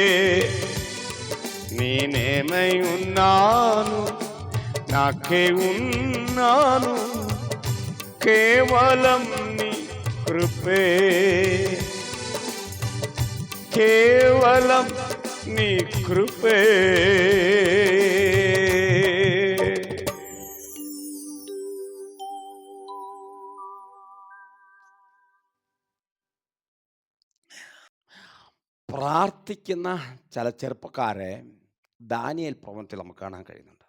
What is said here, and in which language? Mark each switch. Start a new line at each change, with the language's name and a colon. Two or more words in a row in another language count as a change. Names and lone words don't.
Telugu: నేనేమై ఉన్నాను నాకే ఉన్నాను కేవలం నీ కృపే. కేవలం నీ కృపే.
Malayalam: പ്രാർത്ഥിക്കുന്ന ചില ചെറുപ്പക്കാരെ ദാനിയേൽ പ്രവചനത്തിൽ നമുക്ക് കാണാൻ കഴിയുന്നുണ്ട്.